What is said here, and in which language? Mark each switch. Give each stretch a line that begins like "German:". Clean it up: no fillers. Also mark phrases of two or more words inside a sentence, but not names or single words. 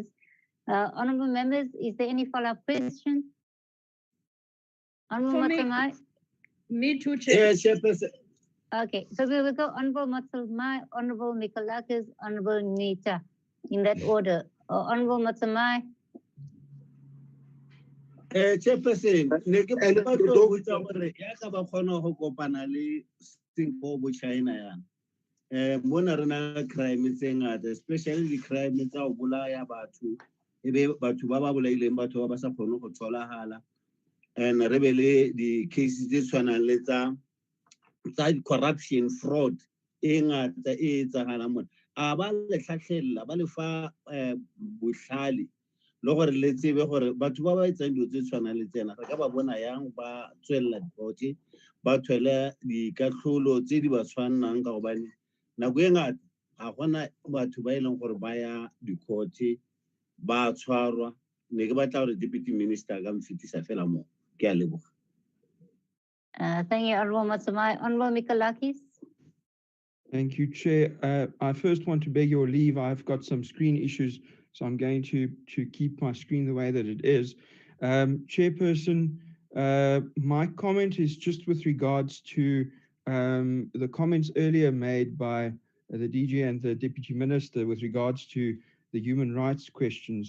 English: Honorable members, is there any follow-up question? Honorable Motsamai? Me too, Chair. Yes, Chairperson. Okay, so we will go Honorable Motsamai, Honorable Mikolakis, Honorable Nita, in that order. Honorable Motsamai.
Tswana: Chairperson, ne ke batla go botsa gore ya ka ba kgona go kopana le Singapore bo China yana.
Southern Sotho: Mona re na crime tse ngata,
English: especially the crime
Southern Sotho: tsa go bolaya batho, ebe batho ba ba bolaileng batho ba ba sa kgone go tholagala, and re be le di cases tse tshwanang le tsa corruption, fraud e ngata e etsagalang mona. A ba le tlhatlhella ba le fa bohlale le gore le tsebe gore batho ba ba etsang dilo tse tshwanang le tsena re ka ba bona yang ba tswella dikgote ba thwele dikatlholo tse di ba tshwannang, ka gobane nako e ngata ga gona batho ba e leng gore ba ya dikgote ba tshwarwa.
Tswana: Ne ke batla gore
English: Deputy Minister
Tswana: ka mfetisa fela mo. Ke a leboga.
English: Thank you, Honorable Motsamai. Honorable Mikolakis. Thank you, Chair. I first want to beg your leave. I've got some screen issues, so I'm going to keep my screen the way that it is. Chairperson, my comment is just with regards to the comments earlier made by the DG and the Deputy Minister with regards to the human rights questions.